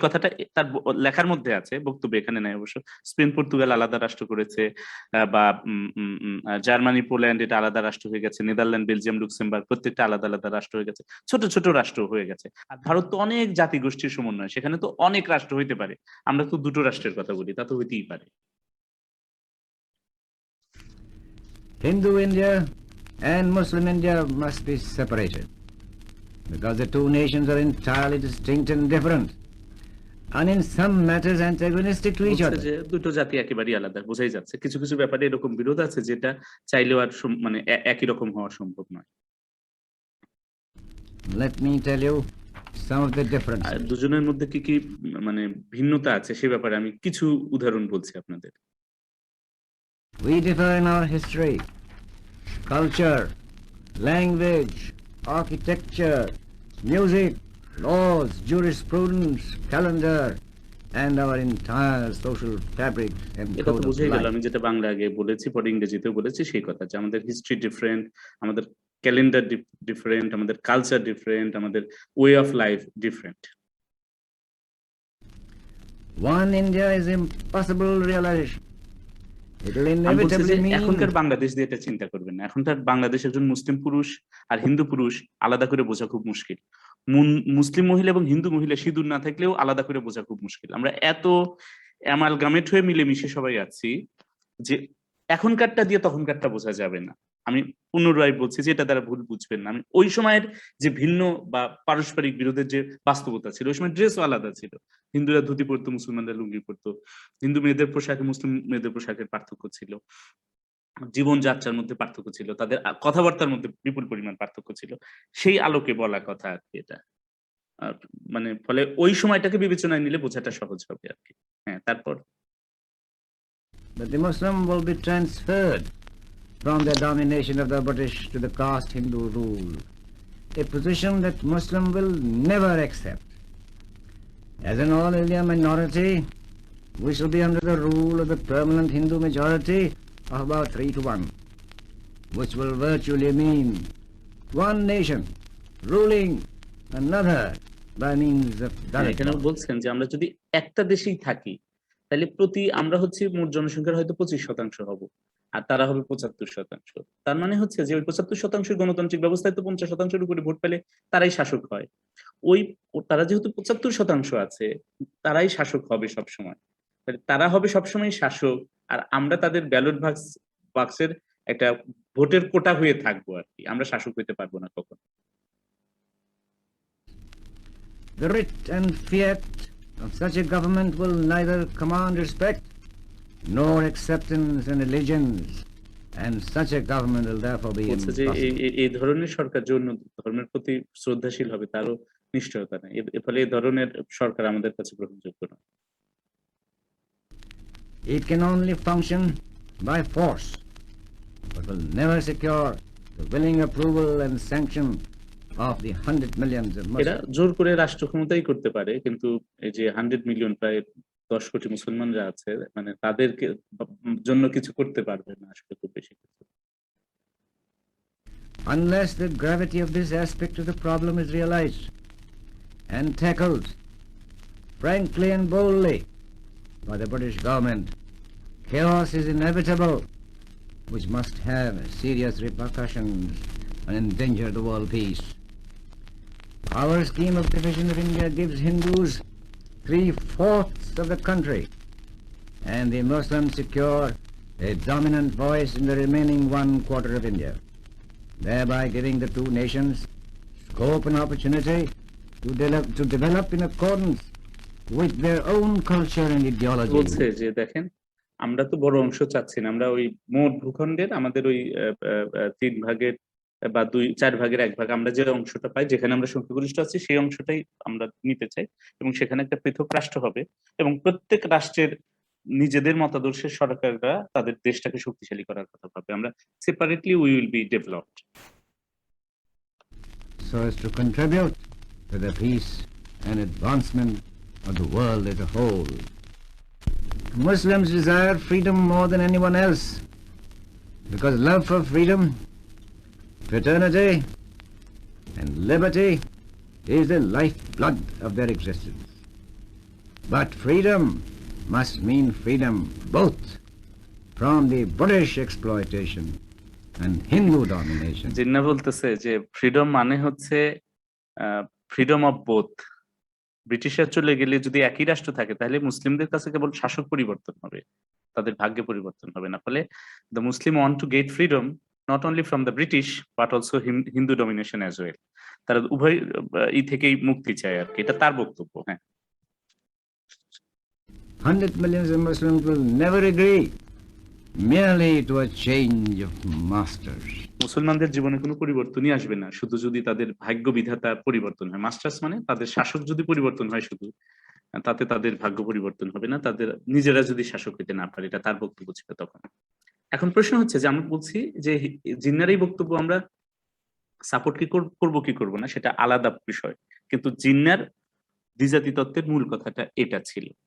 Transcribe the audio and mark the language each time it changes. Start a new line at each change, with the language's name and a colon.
Bangla: এই কথাটা তার লেখার মধ্যে আছে, বক্তব্য এখানে নাই অবশ্য। স্পেন পর্তুগাল আলাদা রাষ্ট্র করেছে, বা জার্মানি পোল্যান্ড এটা আলাদা রাষ্ট্র হয়ে গেছে। নেদারল্যান্ড, বেলজিয়াম, লুক্সেমবার্গ প্রত্যেকটা আলাদা আলাদা রাষ্ট্র হয়ে গেছে, ছোট ছোট রাষ্ট্র হয়ে গেছে। আর ভারত তো অনেক জাতিগোষ্ঠীর সমন্বয়, সেখানে তো অনেক রাষ্ট্র হইতে পারে। আমরা তো দুটো রাষ্ট্রের কথা বলি, তা তো হইতেই পারে।
English: Hindu India and Muslim India must be separated because the two nations are entirely distinct and different, and in some matters antagonistic to each other.
Bangla: যে দুটো জাতি একেবারেই আলাদা, বোঝাই যাচ্ছে। কিছু কিছু ব্যাপারে এরকম বিরোধ আছে যেটা চাইলেও আর মানে একই রকম হওয়া সম্ভব নয়।
English: Let me tell you some of the
Bangla: আর
English: differences.
Bangla: দুজনের মধ্যে কি কি মানে ভিন্নতা আছে সে ব্যাপারে আমি কিছু উদাহরণ বলছি আপনাদের।
English: We differ in our history, culture, language, architecture, music, laws, jurisprudence, calendar, and our entire social fabric and
Bangla: এটা তো
English: code of
Bangla: বুঝেই গেল,
English: life.
Bangla: আমি যেটা বাংলা আগে বলেছি পরে ইংরেজিতেও বলেছি সেই কথা, যে আমাদের হিস্ট্রি ডিফারেন্ট, আমাদের ক্যালেন্ডার ডিফারেন্ট, আমাদের কালচার ডিফারেন্ট, আমাদের way of life different.
English: One India is impossible realization. It will
Bangla: আমি বলছি যে
English: inevitably mean
Bangla: এখনকার বাংলাদেশ দিয়ে এটা চিন্তা করবেন না। এখনকার বাংলাদেশ একজন মুসলিম পুরুষ আর হিন্দু পুরুষ আলাদা করে বোঝা খুব মুশকিল। মুসলিম মহিলা এবং হিন্দু মহিলা সিঁদুর না থাকলেও আলাদা করে বোঝা খুব মুশকিল। আমরা এত অ্যামালগামেট হয়ে মিলেমিশে সবাই আছি যে এখনকারটা দিয়ে তখনকারটা বোঝা যাবে না। আমি পুনরায় বলছি যে এটা দ্বারা ভুল বুঝবেন না। আমি ওই সময়ের যে ভিন্ন বা পারস্পরিক বিরোধের যে বাস্তবতা ছিল, ওই সময় ড্রেসও আলাদা ছিল। হিন্দুরা ধুতি পরতো, মুসলমানরা লুঙ্গি পরতো। হিন্দু মেয়েদের পোশাকে মুসলিম মেয়েদের পোশাকের পার্থক্য ছিল। জীবনযাত্রার মধ্যে পার্থক্য ছিল, তাদের কথাবার্তার মধ্যে বিপুল পরিমাণ পার্থক্য ছিল। সেই আলোকে বলা কথা আর কি এটা। মানে ফলে ওই সময়টাকে বিবেচনায় নিলে বোঝাটা সহজ হবে আর কি। হ্যাঁ, তারপর
English: that the Muslim will be transferred from the domination of the British to the caste Hindu rule, a position that Muslim will never accept. As an all India minority, we shall be under the rule of the permanent Hindu majority of about 3-1, which will virtually mean one nation ruling another by means of direct
Bangla: এখানে
English: law.
Bangla: বলছেন যে আমরা যদি একটা দেশেই থাকি তাহলে আমরা হচ্ছে মোট জনসংখ্যার হয়তো 25% হব, আর তারা হবে 75%। তার মানে হচ্ছে যে ওই 75% গণতান্ত্রিক ব্যবস্থায় তো 50%-এর উপরে ভোট পেলে তারাই শাসক হয়। তারা যেহেতু 75% আছে, তারাই শাসক হবে সবসময়। তারা হবে সবসময় শাসক, আর আমরা তাদের ব্যালট বাক্সের একটা ভোটের কোটা হয়ে থাকবো আর কি। আমরা শাসক হইতে পারবো না কখনো।
English: The writ and fiat of such a government will neither command respect nor acceptance and allegiance, and such a government will therefore be
Bangla: বলছে যে
English: impossible.
Bangla: এই ধরনের সরকার যে অন্য ধর্মের প্রতি শ্রদ্ধাশীল হবে তারও নিশ্চয়তা নেই। এর ফলে এই ধরনের সরকার আমাদের কাছে গ্রহণযোগ্য নয়।
English: It can only function by force, but will never secure the willing approval and sanction of the 100 millions of
Bangla: এরা
English: Muslims.
Bangla: জোর করে রাষ্ট্র ক্ষমতাই করতে পারে, কিন্তু এই যে 100 মিলিয়ন প্রায় 10 কোটি মুসলমানরা আছে, মানে তাদেরকে জন্য কিছু করতে পারবে না আসলে খুব বেশি কিছু।
English: Unless the gravity of this aspect of the problem is realized and tackled frankly and boldly by the British government, chaos is inevitable, which must have serious repercussions and endanger the world peace. Our scheme of division of India gives Hindus 3/4 of the country, and the Muslims secure a dominant voice in the remaining 1/4 of India, thereby giving the two nations scope and opportunity to develop in accordance with their own culture and ideology.
Bangla: বলছে যে দেখেন, আমরা তো বড় অংশ চাচ্ছি না। আমরা ওই মোট ভূখণ্ডের আমাদের ওই 3 ভাগের বা 4 ভাগের 1 ভাগ আমরা যে অংশটা পাই, যেখানে আমরা সংখ্যাগরিষ্ঠ আছি সেই অংশটাই আমরা নিতে চাই, এবং সেখানে একটা পৃথক রাষ্ট্র হবে, এবং প্রত্যেক রাষ্ট্রের নিজেদের মতাদর্শের সরকাররা তাদের দেশটাকে শক্তিশালী করার কথা ভাবে। আমরা
English: Separately we will be developed, so as to contribute to the peace and advancement of the world as a whole. Muslims desire freedom more than anyone else, because love for freedom, fraternity, and liberty is the lifeblood of their existence. But freedom must mean freedom both from the British exploitation and Hindu domination.
Bangla: Jinnah বলতেছে যে freedom মানে হচ্ছে
English: Freedom of both.
Bangla: ব্রিটিশরা চলে গেলে যদি একই রাষ্ট্র থাকে তাহলে মুসলিমদের কাছে কেবল শাসক পরিবর্তন হবে, তাদের ভাগ্যে পরিবর্তন হবে না। ফলে
English: The Muslim want to get freedom not only from the British but also Hindu domination as well.
Bangla: তারা উভয় থেকেই মুক্তি চায় আর কি, এটা তার বক্তব্য। হ্যাঁ,
English: 100 millions of Muslims will never agree merely to a change of masters.
Bangla: মুসলমানদের জীবনে কোনো পরিবর্তনই আসবে না শুধু যদি তাদের ভাগ্য বিধাতা পরিবর্তন হয়। মাস্টার্স মানে তাদের শাসক যদি পরিবর্তন হয় শুধু, তাতে তাদের ভাগ্য পরিবর্তন হবে না, তাদের নিজেরা যদি শাসক হইতে না পারে, এটা তার বক্তব্য ছিল তখন। এখন প্রশ্ন হচ্ছে যে আমরা বলছি যে জিন্নার এই বক্তব্য আমরা সাপোর্ট করবো কি করবো না সেটা আলাদা বিষয়, কিন্তু জিন্নার দ্বিজাতি তত্ত্বের মূল কথাটা এটা ছিল।